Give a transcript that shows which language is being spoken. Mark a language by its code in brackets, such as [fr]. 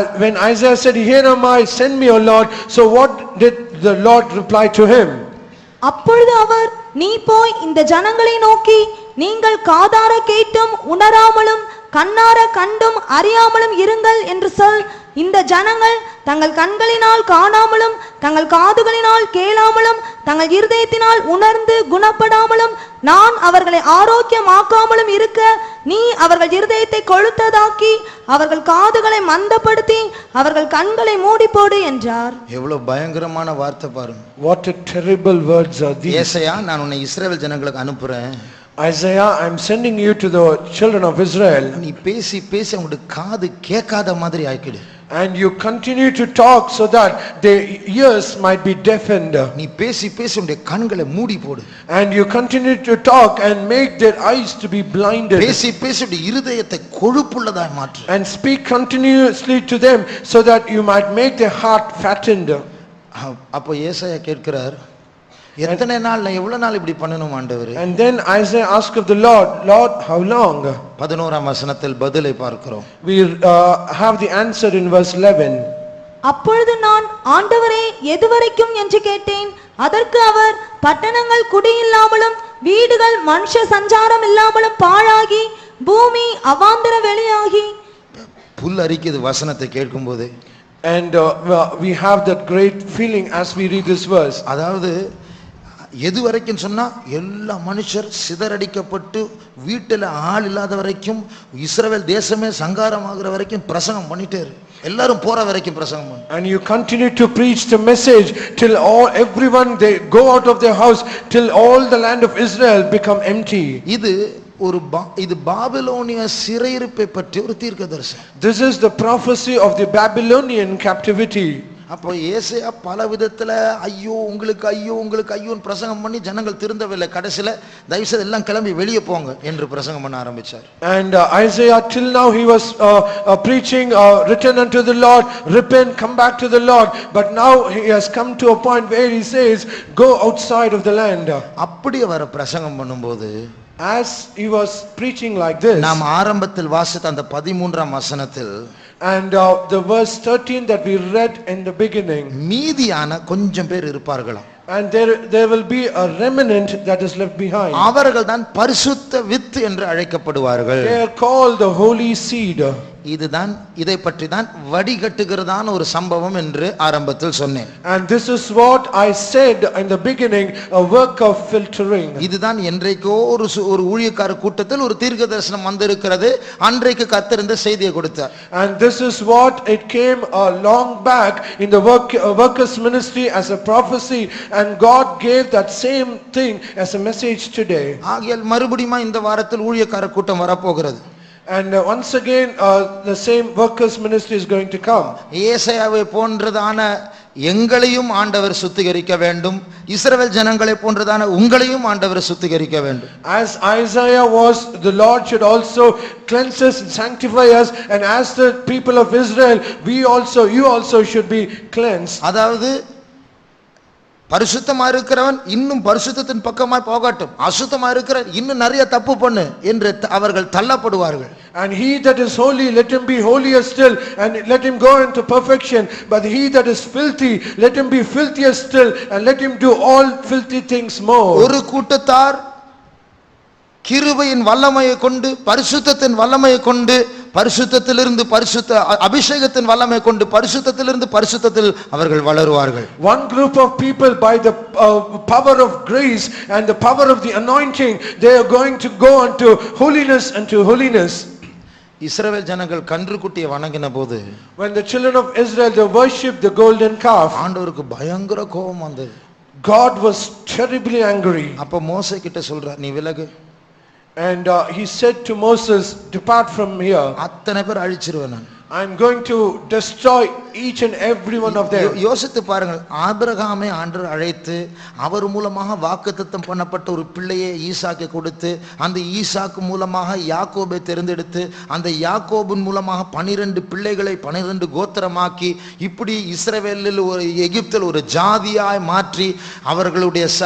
[en] When Isaiah said, here am I, send me O Lord, so what did the Lord reply to him? [ta] அப்பொழுது அவர், நீ போய் இந்த ஜனங்களை நோக்கி நீங்கள் காதார கேட்டும் உணராமலும் கண்ணார கண்டும் அறியாமலும் இருங்கள் என்று சொல். இந்த ஜனங்கள் தங்கள் கண்களினால் காணாமலும் தங்கள் காதுகளினால் கேளாமலும் தங்கள் இருதயத்தினால் உணர்ந்து குணப்படாமலும் நான் அவர்களை ஆரோக்கியமாக்காமலும் இருக்க நீ அவர்கள் இருதயத்தை கொழுத்ததாக்கி அவர்கள் காதுகளை மந்தப்படுத்தி அவர்கள் கண்களை மூடி போடு என்றார். எவ்வளவு பயங்கரமான வார்த்தை பாருங்க. [en] What a terrible words are these. [ta] ஏசாயா, நான் உன்னை இஸ்ரவேல் ஜனங்களுக்கு அனுப்புறேன். [en] Isaiah, I'm sending you to the children of Israel. [ta] நீ பேசி பேசி அவங்களுடைய காது கேட்காத மாதிரி ஆக்கிடு. [en] And you continue to talk so that their ears might be deafened. [ta] நீ பேசி பேசி உன்னுடைய கண்களை மூடி போடு. [en] And you continue to talk and make their eyes to be blinded. [ta] பேசி பேசி உன்னுடைய இருதயத்தை கொழுப்புள்ளதாய் மாற்று. [en] And speak continuously to them so that you might make their heart fattened. [ta] அப்போ ஏசாயா கேட்கிறார், எத்தனை நாள், நான் எவ்வளவு நாள் இப்படி பண்ணணும் ஆண்டவரே? [en] And then Isaiah asked of the Lord, Lord, how long? [ta] 11ஆம் வசனத்தில் பதிலை பார்க்கிறோம். [en] We have the answer in verse 11. [ta] அப்பொழுது நான், ஆண்டவரே எதுவரைக்கும் என்று கேட்டேன். அதற்கு அவர், பட்டணங்கள் குடியில்லாமலும் வீடுகள் மனுஷ சஞ்சாரம் இல்லாமலும் பாழாகி பூமி அவாந்தர வெளியாகி. புல் அரிக்குது வசனத்தை கேட்கும் போது. [en] And we have that great feeling as we read this verse. [ta] அதாவது எது வரைக்கும் சொன்னா, எல்லா மனுஷர் சிதறடிக்கப்பட்டு வீட்டில் ஆள் இல்லாத வரைக்கும், இஸ்ரவேல் தேசமே சங்காரமாகிற வரைக்கும் பிரசங்கம் பண்ணிட்டே இரு. எல்லாரும் போற வரைக்கும் பிரசங்கம் பண்ணு. [en] And you continue to preach the message till everyone they go out of their house, till all the land of Israel become empty. [ta] இது பாபிலோனிய சிறையிருப்பை பற்றி ஒரு தீர்க்கதரிசனம். [en] This is the prophecy of the Babylonian captivity. [ta] அப்போ ஏசாயா பல விதத்துல ஐயோ உங்களுக்கு ஐயோன்னு பிரசங்கம் பண்ணி ஜனங்கள் திருந்தவில்லை. கடைசியில தயவு செய்து எல்லாம் கிளம்பி வெளியே போங்க என்று பிரசங்கம் பண்ண ஆரம்பிச்சார். [en] And Isaiah till now he was preaching, return unto the Lord, repent, come back to the Lord. But now he has come to a point where he says, go outside of the land. [ta] அப்படி அவர் பிரசங்கம் பண்ணும்போது, [en] as he was preaching like this, [ta] நாம் ஆரம்பத்தில் வாசித்த அந்த 13ஆம் வசனத்தில், [en] and the verse 13 that we read in the beginning, [ta] மீதியான கொஞ்சம் பேர் இருப்பார்களாம். [en] and there will be a remnant that is left behind. [ta] அவர்கள் தான் பரிசுத்த வித்து என்று அழைக்கப்படுவார்கள். [en] They are called the holy seed. [ta] இதுதான், இதை பற்றி தான் வடிகட்டுகிறதான ஒரு சம்பவம் என்று ஆரம்பத்தில் சொன்னேன். [en] And this is what I said in the beginning, a work of filtering. [ta] இதுதான் என்றைக்கோ ஒரு ஊழியக்கார கூட்டத்தில் ஒரு தீர்க்க தரிசனம் வந்திருக்கிறது. அன்றைக்கு கர்த்தர் இந்த செய்தியை கொடுத்தார். [en] And this is what it came long back in the workers ministry as a prophecy, and God gave that same thing as a message today. [ta] ஆகையால் மறுபடியும் இந்த வாரத்தில் ஊழியக்கார கூட்டம் வரப்போகிறது. [en] And once again the same workers ministry is going to come. [ta] ஏசாயாவை போன்றதான எங்களையும் ஆண்டவர் சுத்திகரிக்க வேண்டும். இஸ்ரவேல் ஜனங்களை போன்றதான உங்களையும் ஆண்டவர் சுத்திகரிக்க வேண்டும். [en] As Isaiah was, the Lord should also cleanse us and sanctify us, and as the people of Israel, you also should be cleansed. [ta] அதாவது பரிசுத்தமா இருக்கிறவன் இன்னும் பரிசுத்தத்தின் பக்கமாய் போகட்டும், அசுத்தமா இருக்கிற இன்னும் நிறைய தப்பு பண்ணு என்று அவர்கள் தள்ளப்படுவார்கள். [en] And he that is holy, let him be holier still, and let him go into perfection. But he that is filthy, let him be filthier still, and let him do all filthy things more. [ta] ஒரு கூட்டத்தார் கிருபையின் வல்லமையை கொண்டு, பரிசுத்தத்தின் வல்லமையை கொண்டு, பரிசுத்தத்திலிருந்து பரிசுத்த அபிஷேகத்தின் வல்லமை கொண்டு பரிசுத்தத்திலிருந்து பரிசுத்தத்தில் அவர்கள் வளருவார்கள். [en] One group of people by the power of grace and the power of the anointing, they are going to go unto holiness and to holiness. [ta] இஸ்ரவேல் ஜனங்கள் கன்றுக்குட்டியை வணங்கின போது, [en] when the children of Israel they worshiped the golden calf, [ta] ஆண்டவருக்கு பயங்கர கோபம் வந்தது. [en] God was terribly angry. [ta] அப்ப மோசே கிட்ட சொல்றார், நீ விலகு. [en] And he said to Moses, depart from here. [ta] அத்தனை பேர் அழிச்சிருவேன் நான். [en] I'm going to destroy each and every one of them. [ta] யோசித்து பாருங்கள், ஆபிரகாமை ஆண்டவர் அழைத்து அவர் மூலமாக வாக்குத்தத்தம் பண்ணப்பட்ட ஒரு பிள்ளையை ஈசாக்கை கொடுத்து, அந்த ஈசாக்கு மூலமாக யாக்கோபை தேர்ந்தெடுத்து, அந்த யாக்கோபின் மூலமாக 12 பிள்ளைகளை 12 கோத்திரமாக்கி, இப்படி இஸ்ரவேலில் ஒரு எகிப்தில் ஒரு ஜாதியாய் மாற்றி அவர்களுடைய